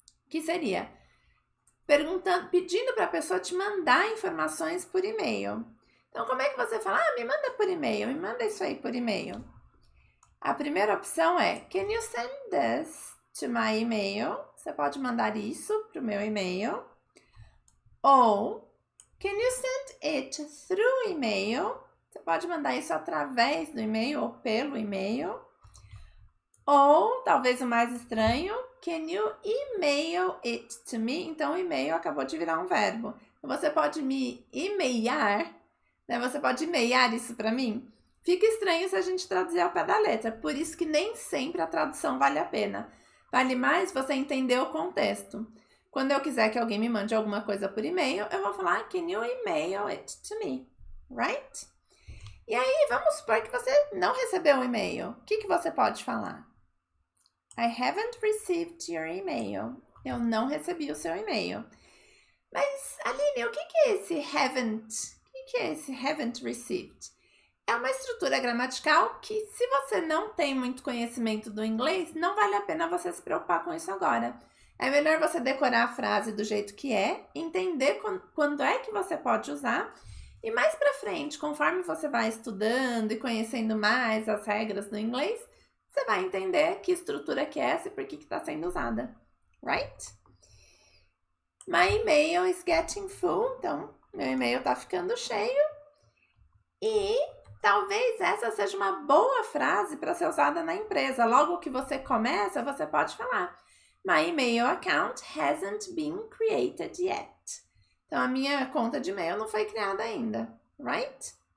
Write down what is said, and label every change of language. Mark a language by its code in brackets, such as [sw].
[pt] Que seria pedindo para a pessoa te mandar informações por e-mail. Então, como é que você fala? Me manda por e-mail, me manda isso aí por e-mail. A primeira opção é [en] Can you send this to my email? [pt] Você pode mandar isso para o meu e-mail. Ou [en] Can you send it through email? [pt] Você pode mandar isso através do e-mail ou pelo e-mail. Ou, talvez o mais estranho, [en] can you email it to me? [pt] Então, o e-mail acabou de virar um verbo. Você pode me e-mailhar, né? Você pode e-mailhar isso para mim? Fica estranho se a gente traduzir ao pé da letra, por isso que nem sempre a tradução vale a pena. Vale mais você entender o contexto. Quando eu quiser que alguém me mande alguma coisa por e-mail, eu vou falar, [en] can you email it to me? Right? [pt] E aí, vamos supor que você não recebeu um e-mail. O que você pode falar? [en] I haven't received your email. [pt] Eu não recebi o seu e-mail. Mas, Aline, o que é esse haven't? O que é esse haven't received? É uma estrutura gramatical que, se você não tem muito conhecimento do inglês, não vale a pena você se preocupar com isso agora. É melhor você decorar a frase do jeito que é, entender quando é que você pode usar, e mais pra frente, conforme você vai estudando e conhecendo mais as regras do inglês, você vai entender que estrutura que é essa e por que está sendo usada. [en] Right? My email is getting full. [pt] Então, meu e-mail está ficando cheio. E talvez essa seja uma boa frase para ser usada na empresa. Logo que você começa, você pode falar: [en] My email account hasn't been created yet. [pt] Então, a minha conta de e-mail não foi criada ainda. Right?